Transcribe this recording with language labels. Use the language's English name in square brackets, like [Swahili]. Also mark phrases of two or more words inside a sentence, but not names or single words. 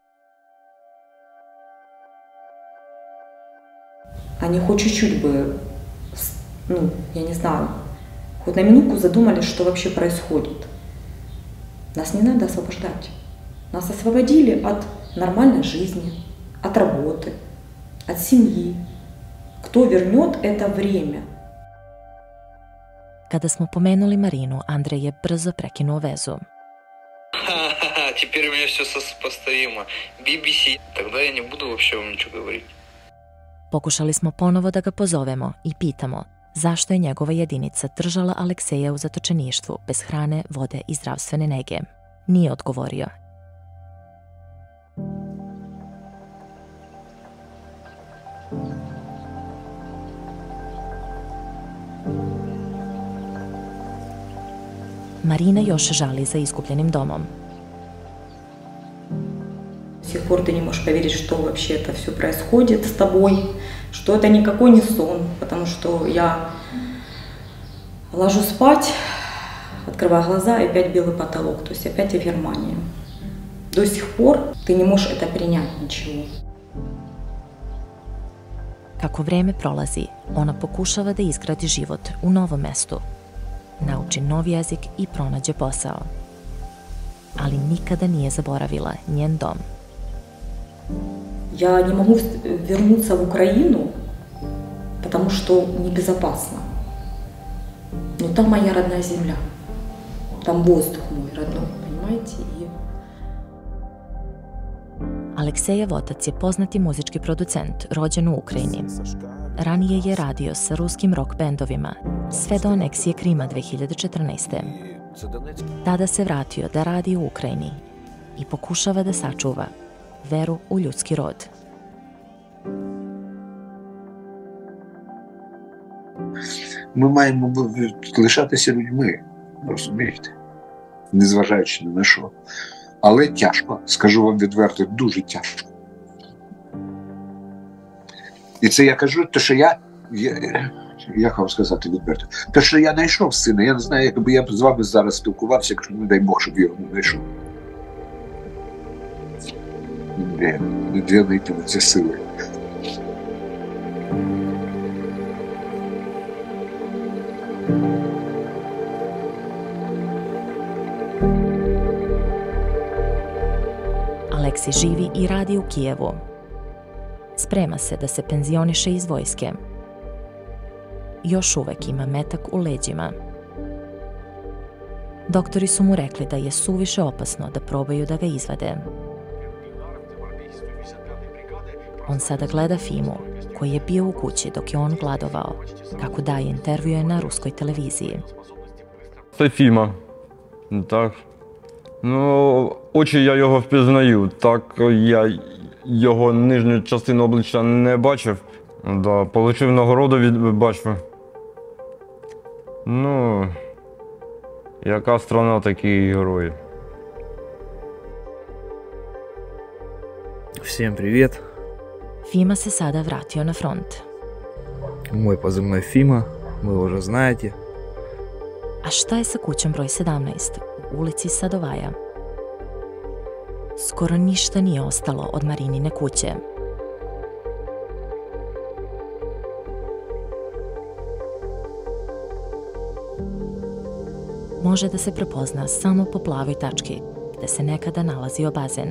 [Russian] Они хоть чуть-чуть бы, ну, я не знаю, хоть на минутку задумались, что вообще происходит. Нас не надо освобождать. Нас освободили от нормальной жизни, от работы, от семьи. Кто вернет это время? [Serbian] Kada smo pomenuli Marinu, Andrej je brzo prekinuo vezu. [Russian] Теперь у меня все сопоставимо. BBC. Тогда я не буду вообще вам ничего говорить. [Serbian] Pokušali smo ponovo da ga pozovemo i pitamo zašto je njegova jedinica držala Alekseja u zatočeništvu bez hrane, vode i zdravstvene nege. Nije odgovorio. Marina još žali za izgubljenim domom. [Russian] До сих пор ты не можешь поверить, что вообще это все происходит с тобой, что это никакой не сон, потому что я ложусь спать, открываю глаза, и опять белый потолок, то есть опять я в Германии. До сих пор ты не можешь это принять ничего. [Serbian] Kako vreme prolazi, ona pokušava da izgradi život u novom mestu, nauči nov jezik i pronađe posao. Ali nikada nije zaboravila njen dom. [Russian] Я не могу вернуться в Украину, потому что небезопасно. Но там моя родная земля, там воздух мой родной, понимаете? И... [Serbian] Aleksejev otac je poznati muzički producent, rođen u Ukrajini. Ranije je radio sa ruskim rock bendovima, sve do aneksije Krima 2014. Tada se vratio da radi u Ukrajini i pokušava da sačuva veru u ljudski rod. [Ukrainian] Ми маємо лишатися людьми, розумієте? Незважаючи ні на що. Але тяжко, скажу вам відверто, дуже тяжко. І це я кажу, те, що як вам сказати відверто, те, що я знайшов сина, я не знаю, якби я з вами зараз спілкувався, якщо не дай Бог, щоб я його не знайшов. Де знайти ці сили? [Serbian] Aleksi živi i radi u Kijevu. Sprema se da se penzioniše iz vojske. Još uvek ima metak u leđima. Doktori su mu rekli da je suviše opasno da probaju da ga izvade. On sada gleda Fimu koji je bio u kući dok je on gladovao, kako daje intervjue na ruskoj televiziji. [Ukrainian] Це Фіма. Так. Ну, очі я його впізнаю. Так, я його нижню частину обличчя не бачив. Да, получив нагороду від бачив. Ну, яка страна, такі і герої. [Russian] Всем привет. [Serbian] Fima se sada vratio na front. [Russian] Мой позывной Фима, вы уже знаете. [Serbian] A šta je sa kućom broj 17 u ulici Sadovaja? Skoro ništa nije ostalo od Marinine kuće. Može da se prepozna samo po plavoj tački gde se nekada nalazio bazen.